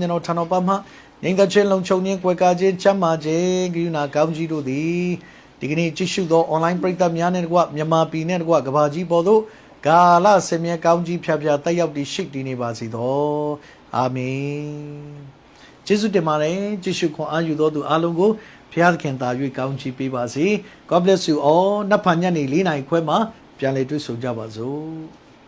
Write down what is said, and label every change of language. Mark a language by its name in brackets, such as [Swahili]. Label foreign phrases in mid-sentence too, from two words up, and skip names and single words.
[Burmese] ဉ်တော်ထံတော်ပါမှငြိမ်သက်ခြင်းလုံခြုံခြင်းကွယ်ကာခြင်းချမ်းသာခြင်းကိနာကောင်းကြီးတို့သည်ဒီကနေ့ကြည့်ရှုသော online ပရိသတ်များနဲ့တကွမြန်မာပြည်နဲ့တကွကမ္ဘာကြီးပေါ်သို့ကာလဆင်မြဲကောင်းကြီးဖြာဖြာတက်ရောက်တည်ရှိတည်နေပါစေသောအာမင်ကျေးဇူးတင်ပါတယ်ကြည့်ရှုခွန်အားယူသောသူအားလုံးကိုဘုရားသခင်သာ၍ကောင်းချီးပေးပါစေ [English] God bless you all [Burmese] နတ်ဖန်ညနေ4 နာရီခွဲမှာပြန်လည်တွေ့ဆုံကြပါစို့